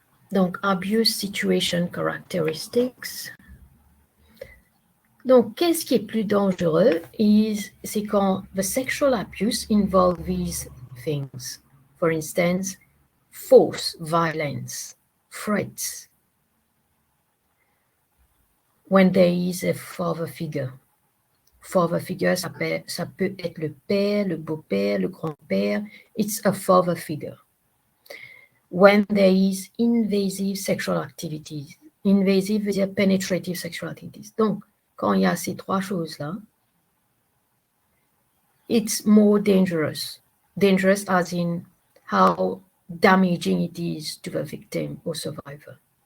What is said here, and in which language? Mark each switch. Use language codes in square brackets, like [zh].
[en] Donc, abuse situation characteristics. [fr] Donc, qu'est-ce qui est plus dangereux c'est quand [en] the sexual abuse involves these things. For instance, force, violence, threats. When there is a father figure. [fr] Father figure, ça peut être le père, le beau-père, le grand-père. [en] It's a father figure. When there is invasive sexual activities. [fr] Invasive veut dire [en] penetrative sexual activities. [fr] Donc, quand il y a ces trois choses-là, [en] it's more dangerous. Dangerous as in how damaging it is to the victim or survivor.